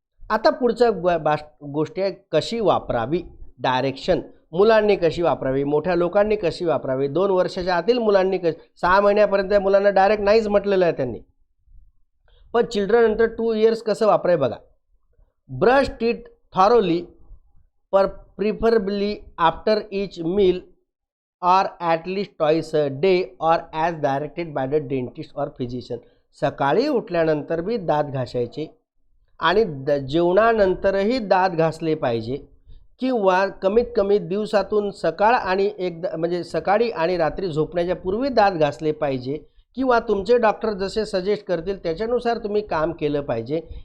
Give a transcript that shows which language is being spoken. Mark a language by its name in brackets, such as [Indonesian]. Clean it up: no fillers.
[Marathi] आता पुढच्या गोष्टी आहे, कशी वापरावी, डायरेक्शन. मुलांनी कशी वापरावी, मोठ्या लोकांनी कशी वापरावी, 2 वर्षाच्या आतील मुलांनी 6 महिन्यापर्यंत मुलांना डायरेक्ट नाहीच म्हटलेलं आहे त्यांनी. पण [English] children under 2 years [Marathi] कसं वापराय बघा. [English] Brush teeth thoroughly, preferably after each meal or at least twice a day or as directed by the dentist or physician. [Marathi] सकाळी उठल्यानंतर बी दात घासायचे आणि जेवणानंतरही दात घासले पाहिजे, किंवा कमीत कमी दिवसातून सकाळ आणि एकदा, म्हणजे सकाळी आणि रात्री झोपण्याच्या पूर्वी दात घासले पाहिजे, किंवा तुमचे डॉक्टर जसे सजेस्ट करतील त्याच्यानुसार तुम्ही काम केलं पाहिजे.